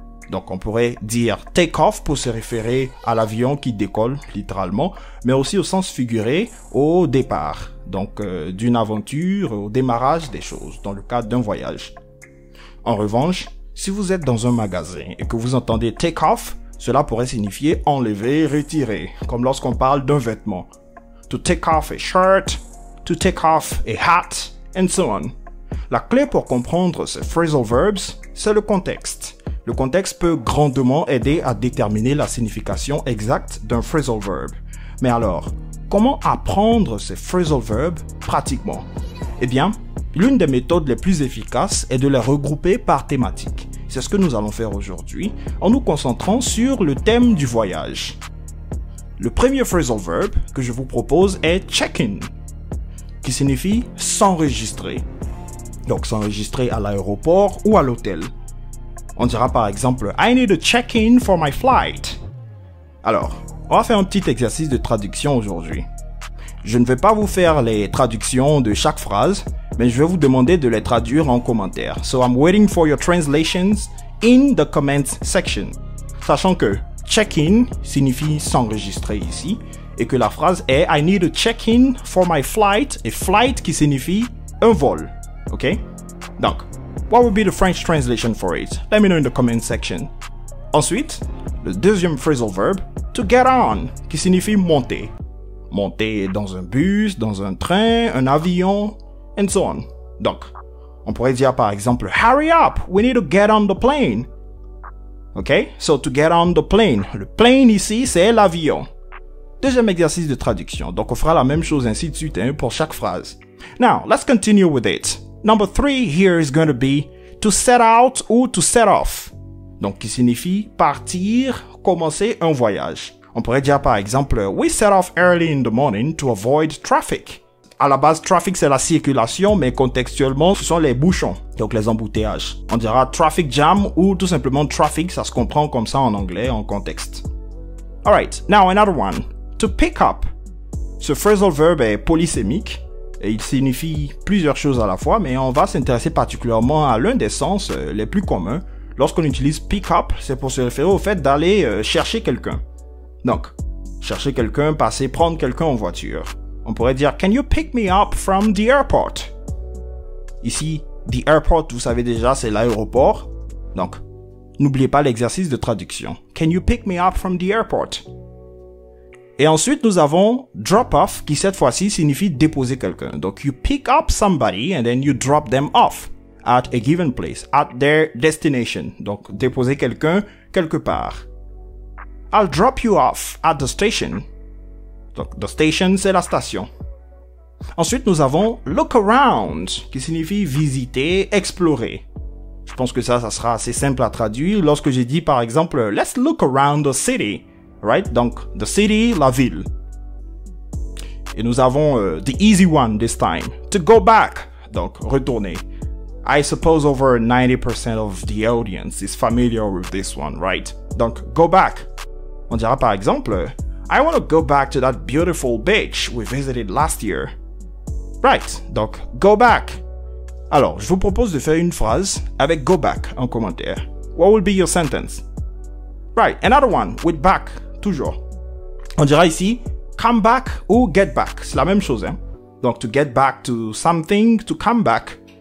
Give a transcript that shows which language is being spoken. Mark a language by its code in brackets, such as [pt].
[fr] Donc on pourrait dire take off pour se référer à l'avion qui décolle littéralement, mais aussi au sens figuré au départ, donc d'une aventure, au démarrage des choses, dans le cadre d'un voyage. En revanche, si vous êtes dans un magasin et que vous entendez take off, cela pourrait signifier enlever, retirer, comme lorsqu'on parle d'un vêtement. [en] To take off a shirt, to take off a hat, and so on. [fr] La clé pour comprendre ces phrasal verbs, c'est le contexte. Le contexte peut grandement aider à déterminer la signification exacte d'un phrasal verb. Mais alors, comment apprendre ces phrasal verbs pratiquement? Eh bien, l'une des méthodes les plus efficaces est de les regrouper par thématique. C'est ce que nous allons faire aujourd'hui, en nous concentrant sur le thème du voyage. Le premier phrasal verb que je vous propose est check-in, qui signifie s'enregistrer. Donc s'enregistrer à l'aéroport ou à l'hôtel. On dira par exemple « [en] I need to check in for my flight ». [fr] Alors, on va faire un petit exercice de traduction aujourd'hui. Je ne vais pas vous faire les traductions de chaque phrase, mais je vais vous demander de les traduire en commentaire. [en] So I'm waiting for your translations in the comments section. [fr] Sachant que check-in signifie s'enregistrer ici, et que la phrase est [en] I need to check in for my flight, [fr] et flight qui signifie un vol. Ok? [en] Donc, what would be the French translation for it? Let me know in the comment section. [fr] Ensuite, le deuxième phrasal verb, to get on, qui signifie monter. Monter dans un bus, dans un train, un avion, [en] and so on. [fr] Donc, on pourrait dire par exemple, [en] hurry up, we need to get on the plane. Ok? So, to get on the plane. [fr] Le plane ici, c'est l'avion. Deuxième exercice de traduction. Donc, on fera la même chose ainsi de suite pour chaque phrase. [en] Now, let's continue with it. Number 3 here is going to be to set out ou to set off. [fr] Donc, qui signifie partir, commencer un voyage. On pourrait dire par exemple, [en] we set off early in the morning to avoid traffic. [fr] À la base, traffic c'est la circulation, mais contextuellement, ce sont les bouchons, donc les embouteillages. On dira traffic jam ou tout simplement traffic, ça se comprend comme ça en anglais, en contexte. [en] Alright, now another one. To pick up. [fr] Ce phrasal verb est polysémique. Et il signifie plusieurs choses à la fois, mais on va s'intéresser particulièrement à l'un des sens les plus communs. Lorsqu'on utilise pick up, c'est pour se référer au fait d'aller chercher quelqu'un. Donc, chercher quelqu'un, passer, prendre quelqu'un en voiture. On pourrait dire, [en] can you pick me up from the airport? [fr] Ici, the airport, vous savez déjà, c'est l'aéroport. Donc, n'oubliez pas l'exercice de traduction. [en] Can you pick me up from the airport? [fr] Et ensuite, nous avons drop off, qui cette fois-ci signifie déposer quelqu'un. [en] Donc, you pick up somebody and then you drop them off at a given place, at their destination. [fr] Donc, déposer quelqu'un quelque part. [en] I'll drop you off at the station. [fr] Donc, the station, c'est la station. Ensuite, nous avons look around, qui signifie visiter, explorer. Je pense que ça sera assez simple à traduire lorsque j'ai dit, par exemple, [en] let's look around the city. Right? Donc, the city, la ville. [fr] Et nous avons [en] the easy one this time. To go back. [fr] Donc, retourner. [en] I suppose over 90% of the audience is familiar with this one, right? Donc, go back. [fr] On dira par exemple, [en] I want to go back to that beautiful beach we visited last year. Right. Donc, go back. [fr] Alors, je vous propose de faire une phrase avec go back en commentaire. [en] What will be your sentence? Right. Another one with back. [fr] Toujours. On dira ici, [en] come back ou get back. [fr] C'est la même chose, hein. [en] Donc, to get back to something, to come back.